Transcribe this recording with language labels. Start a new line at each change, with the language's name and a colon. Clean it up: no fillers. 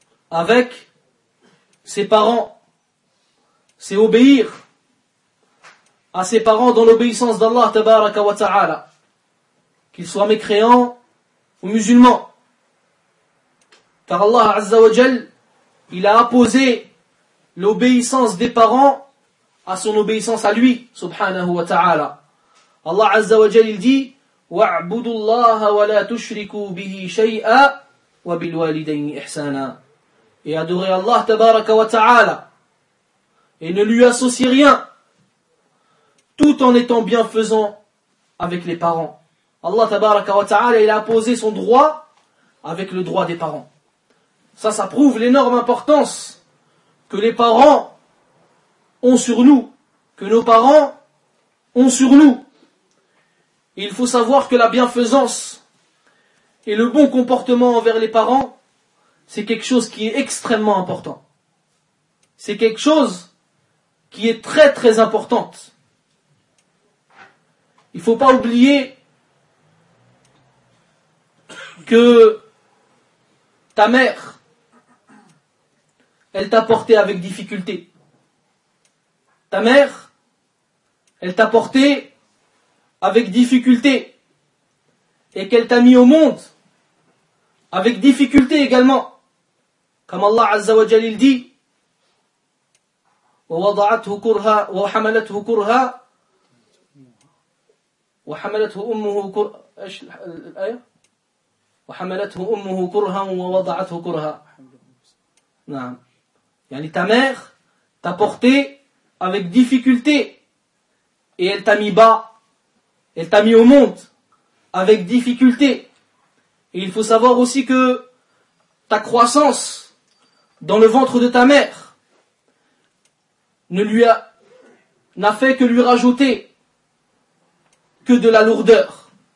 French: Avec ses parents, c'est obéir à ses parents dans l'obéissance d'Allah tabaraka wa ta'ala, qu'ils soient mécréants ou musulmans. Car Allah azza wa jal, il a apposé l'obéissance des parents à son obéissance à lui, subhanahu wa ta'ala. Allah azza wa jal, il dit,
Arabic: وَعْبُدُ اللَّهَ وَلَا تُشْرِكُوا بِهِ شَيْئًا وَبِالْوَالِدَيْنِ إِحْسَانًا.
French: Et adorez Allah tabaraka wa ta'ala, et ne lui associez rien, tout en étant bienfaisant avec les parents. Allah tabaraka wa ta'ala, il a imposé son droit avec le droit des parents. Ça, ça prouve l'énorme importance que les parents ont sur nous, que nos parents ont sur nous. Et il faut savoir que la bienfaisance et le bon comportement envers les parents, c'est quelque chose qui est extrêmement important. C'est quelque chose qui est très très importante. Il ne faut pas oublier que ta mère, elle t'a porté avec difficulté. Ta mère, elle t'a porté avec difficulté. Et qu'elle t'a mis au monde avec difficulté également. Comme Allah Azza wa Jalil dit,
Arabic: وَوَضَعَتْهُ كُرْهَا وَحَمَلَتْهُ كُرْهَا وَحَمَلَتْهُ أُمُّهُ كُرْهَا إيش الآية؟ وَحَمَلَتْهُ أُمُّهُ كُرْهًا وَوَضَعَتْهُ كُرْهًا. نعم. يعني
French: ta mère t'a porté avec difficulté et elle t'a mis bas, elle t'a mis au monde avec difficulté. Et il faut savoir aussi que ta croissance dans le ventre de ta mère n'a fait que lui rajouter que de la lourdeur.